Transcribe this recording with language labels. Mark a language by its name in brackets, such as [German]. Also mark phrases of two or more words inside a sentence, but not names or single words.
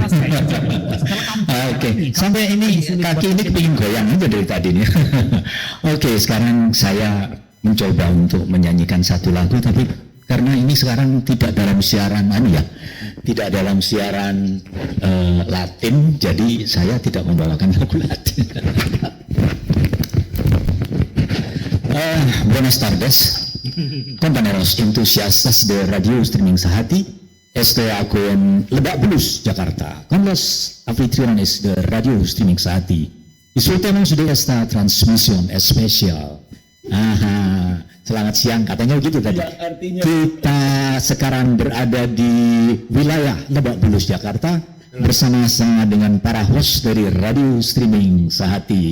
[Indonesian] Oke, sampai ini kaki ini kepingin goyang aja dari tadi nih. Oke, sekarang saya mencoba untuk menyanyikan satu lagu, tapi karena ini sekarang tidak dalam siaran tidak dalam siaran Latin, jadi saya tidak membawakan lagu Latin. [Spanish] Buenas tardes, compañeros entusiastas de radio streaming Sehati. Aku en Lebak Bulus, Jakarta, con los anfitriones de radio streaming Sehati. Disfrutemos de esta transmisión especial. [Indonesian] Selamat siang, katanya begitu tadi. Kita sekarang berada di wilayah Lebak Bulus, Jakarta, bersama-sama dengan para host dari radio streaming Sehati.